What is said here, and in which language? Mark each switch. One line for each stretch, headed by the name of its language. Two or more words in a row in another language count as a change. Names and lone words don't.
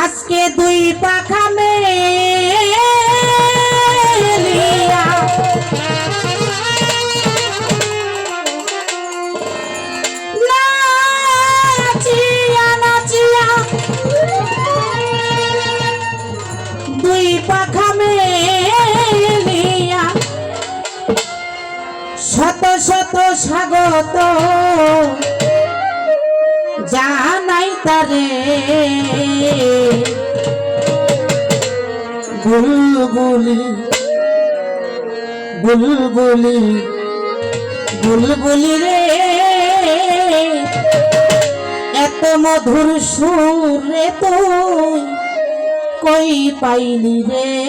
Nepali: के दुई पाखा मेलिया नाचिया नाचिया दुई पाखा मेलिया
Bangla: শত শত স্বাগত জানাই তারে বুলবুলি বুলবুলি বুলবুলি রে এত মধুর সুর রে তুই কই পাইলি রে